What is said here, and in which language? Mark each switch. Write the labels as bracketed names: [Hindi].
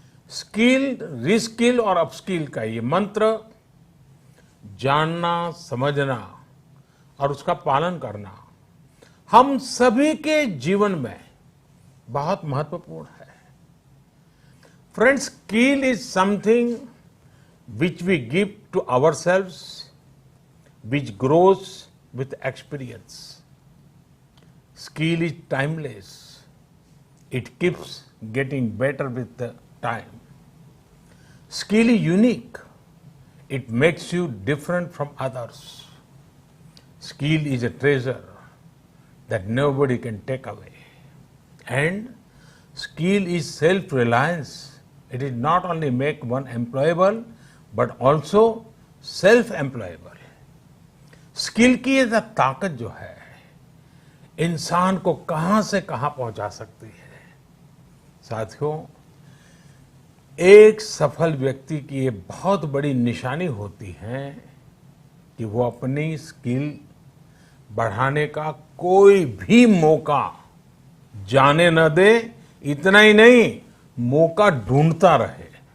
[Hindi] Skill, reskill और upskill का ये मंत्र जानना, समझना और उसका पालन करना हम सभी के जीवन में बहुत महत्वपूर्ण है। [English] Friends, skill is something which we give to ourselves, which grows with experience. Skill is timeless. It keeps getting better with the time. Skill is unique. It makes you different from others. Skill is a treasure that nobody can take away. And skill is self-reliance. It is not only make one employable, but also self-employable. [Hindi] Skill की ये ताकत जो है इंसान को कहां से कहां पहुंचा सकती है। साथियों, एक सफल व्यक्ति की ये बहुत बड़ी निशानी होती है कि वो अपनी स्किल बढ़ाने का कोई भी मौका जाने न दे। इतना ही नहीं, मौका ढूंढता रहे।